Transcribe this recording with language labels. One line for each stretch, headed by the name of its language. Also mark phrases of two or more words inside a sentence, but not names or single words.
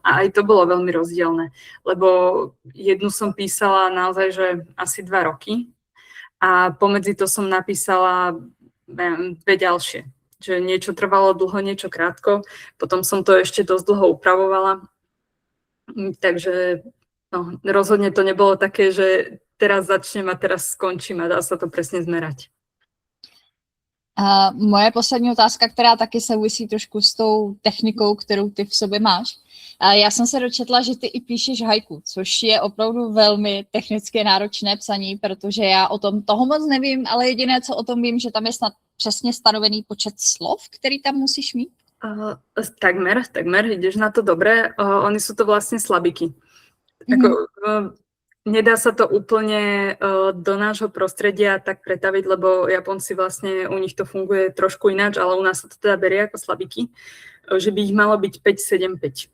Slovak: A aj to bolo veľmi rozdielne, lebo jednu som písala naozaj, že asi 2 roky a pomedzi to som napísala 2 ďalšie. Že niečo trvalo dlho, niečo krátko, potom som to ešte dosť dlho upravovala, takže no, rozhodne to nebolo také, že teraz začnem a teraz skončím a dá sa to presne zmerať.
Czech: A moje poslední otázka, která taky souvisí trošku s tou technikou, kterou ty v sobě máš. Já jsem se dočetla, že ty i píšeš haiku, což je opravdu velmi technicky náročné psaní, protože já o tom toho moc nevím, ale jediné, co o tom vím, že tam je snad přesně stanovený počet slov, který tam musíš mít.
Slovak: Takmer, ideš na to dobre. Oni sú to vlastne slabiky. Nedá sa to úplne do nášho prostredia tak pretaviť, lebo Japonci vlastne, u nich to funguje trošku ináč, ale u nás sa to teda berie ako slabiky, že by ich malo byť 5, 7, 5.